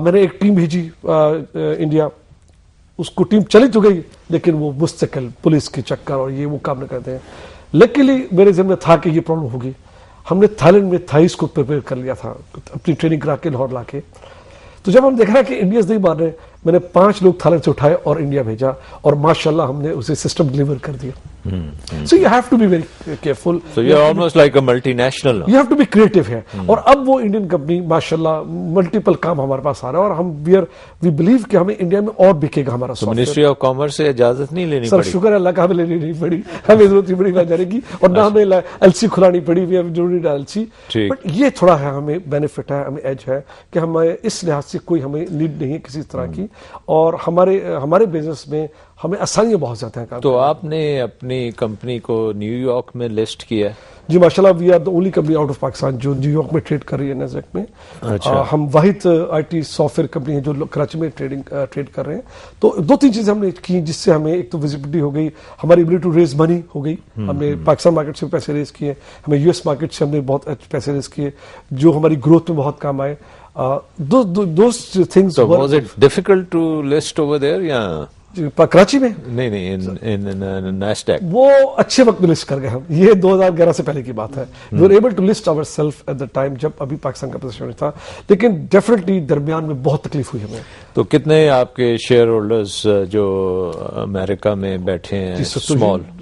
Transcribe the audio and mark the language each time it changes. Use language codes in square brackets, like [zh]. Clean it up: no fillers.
[ur] میں نے ایک ٹیم بھیجی انڈیا, اس کو ٹیم چلی تو گئی, لیکن وہ مستقل پولیس کے چکر اور یہ وہ کام نہ کرتے ہیں. لیکنلی میرے ذہن میں تھا کہ یہ پرابلم ہوگی. ہم نے تھائی لینڈ میں تھائیس کو پریپیئر کر لیا تھا, اپنی ٹریننگ کرا کے لاہور لا کے. تو جب ہم دیکھ رہے کہ انڈینز نہیں مان رہے, میں نے 5 لوگ تھائی لینڈ سے اٹھائے اور انڈیا بھیجا, اور ماشاءاللہ ہم نے اسے سسٹم ڈلیور کر دیا. [en] So you have to be very careful. So you're almost like a multinational. You have to be creative ہے. [ur] اور اب وہ انڈین کمپنی ماشاءاللہ ملٹیپل کام ہمارے پاس آ رہا ہے, اور ہم [en] we believe [ur] کہ ہمیں انڈیا میں اور بکے گا ہمارا soft where. Ministry of commerce سے اجازت نہیں لینی پڑی؟ سر شکر ہے اللہ کا, ہمیں لینی نہیں پڑی, ہمیں ضرورت نہیں پڑی نہ جانے کی, اور نہ ہمیں LC کھلانی پڑی. [en] We have ضروری LC. [ur] بٹ یہ تھوڑا ہے, ہمیں بینیفٹ ہے, ہمیں ایج ہے کہ ہمیں اس لحاظ سے کوئی ہمیں نیڈ نہیں ہے کسی طرح کی, اور ہمارے بزنس میں ہمیں آسانیاں بہت زیادہ ہیں. تو آپ نے اپنی کمپنی کو نیو یارک میں لسٹ کیا؟ جی ماشاءاللہ, [en] we are the only company out of Pakistan [ur] جو نیو یارک میں ٹریڈ کر رہی ہے نیسڈیک میں. ہم واحد IT سافٹ ویئر کمپنی ہے جو کراچی میں ٹریڈ کر رہے ہیں. تو 2-3 چیزیں ہم نے کی جس سے ہمیں ایک تو ویزیبلٹی ہو گئی, ہماری ایبلٹی ٹو ریز منی ہو گئی. ہم نے پاکستان مارکیٹ سے پیسے ریز کیے, ہمیں US مارکیٹ سے ہم نے بہت پیسے ریز کیے جو ہماری گروتھ میں بہت کام آئے. [en] Those things. So was it difficult to list over there [ur] یا کراچی میں؟ نہیں, نیسڈیک. وہ اچھے وقت میں لسٹ کر گئے ہم. یہ 2011 سے پہلے کی بات ہے. [en] We were able to list ourselves at the time [ur] جب ابھی پاکستان کا پوزیشن تھا, لیکن ڈیفینیٹلی درمیان میں بہت تکلیف ہوئی ہمیں. تو کتنے آپ کے شیئر ہولڈرز جو امریکہ میں بیٹھے ہیں اسمال؟